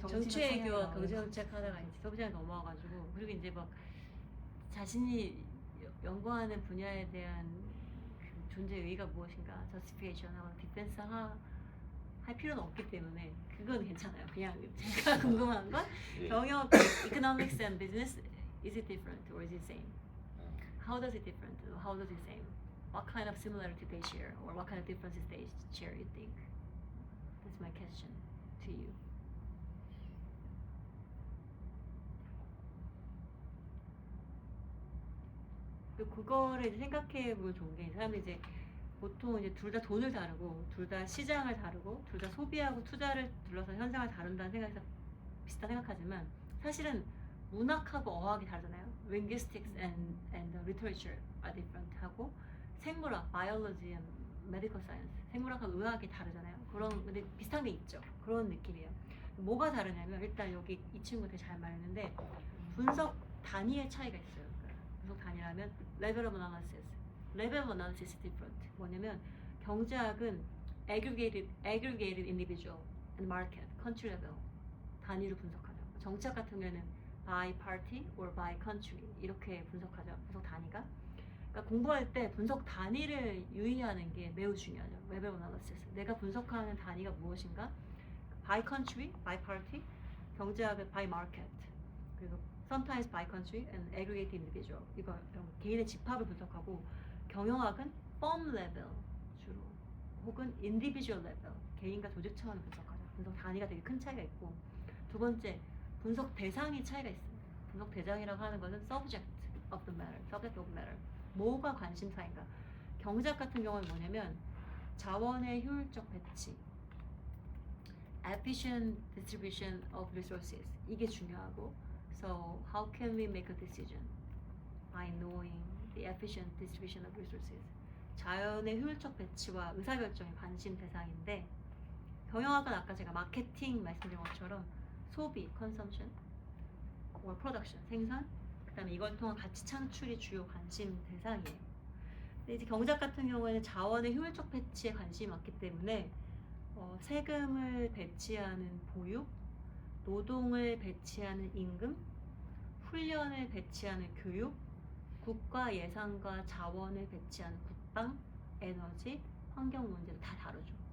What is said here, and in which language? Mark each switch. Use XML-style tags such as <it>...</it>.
<ko>정치외교와 정치가 경제정책 하다가 이제 소비자에 넘어와가지고 그리고 이제 막 자신이 연구하는 분야에 대한 그 존재 의의가 무엇인가 justification하고 디펜스 할 필요는 없기 때문에 그건 괜찮아요. 그냥 제가 궁금한 건 예.</ko> <en>경영, economics and business is it different or is it same? How does it different? How does it same? What kind of similarity they share or what kind of differences they share? You think? That's my question to you.</en> <ko>그거를 이제 생각해 보면 좋은 게 사람들이 이제 보통 이제 둘 다 돈을 다루고 둘 다 시장을 다루고 둘 다 소비하고 투자를 둘러서 현상을 다룬다는 생각에서 비슷하다 생각하지만 사실은 문학하고 어학이 다르잖아요.</ko> <en>Linguistics and literature are different</en> <ko>하고 생물학,</ko> <en>biology and medical science,</en> <ko>생물학과 의학이 다르잖아요. 그런 근데 비슷한 게 있죠. 그런 느낌이에요. 뭐가 다르냐면 일단 여기 이 친구 되게 잘 말했는데 분석 단위의 차이가 있어요. 그러니까 분석 단위라면</ko> <en>level of analysis, level of analysis is different. 뭐냐면 경제학은 aggregated individual and market, country level</en> <ko>단위로 분석하죠. 정치학 같은 경우에는</ko> <en>by party or by country</en> <ko>이렇게 분석하죠. 분석 단위가. 그러니까 공부할 때 분석 단위를 유의하는 게 매우 중요하죠.</ko> <en>level of analysis.</en> <ko>내가 분석하는 단위가 무엇인가?</ko> <en>by country, by party, 경제학은 by market, 그리고 sometimes by country and aggregate individual.</en> <ko>이거 개인의 집합을 분석하고 경영학은 firm level 주로 혹은 individual level 개인과 조직 차원을 분석하죠. 분석 단위가 되게 큰 차이가 있고 두 번째 분석 대상이 차이가 있습니다. 분석 대상이라고 하는 것은</ko> <en>subject of the matter.</en> <ko>뭐가 관심사인가? 경제학 같은 경우는 뭐냐면 자원의 효율적 배치,</ko> <en>efficient distribution of resources</en> <ko>이게 중요하고</ko> <en>So how can we make a decision? By knowing the efficient distribution of resources.</en> <ko>자연의 효율적 배치와 의사결정이 관심 대상인데 경영학은 아까 제가 마케팅 말씀드린 것처럼 소비, consumption, or production, 생산, 그 다음에 이걸 통한 가치 창출이 주요 관심 대상이에요. 근데 이제 경제학 같은 경우에는 자원의 효율적 배치에 관심이 많기 때문에 세금을 배치하는 보육, 노동을 배치하는 임금, 훈련을 배치하는 교육, 국가 예산과 자원을 배치하는 국방, 에너지, 환경 문제를 다 다루죠.</ko>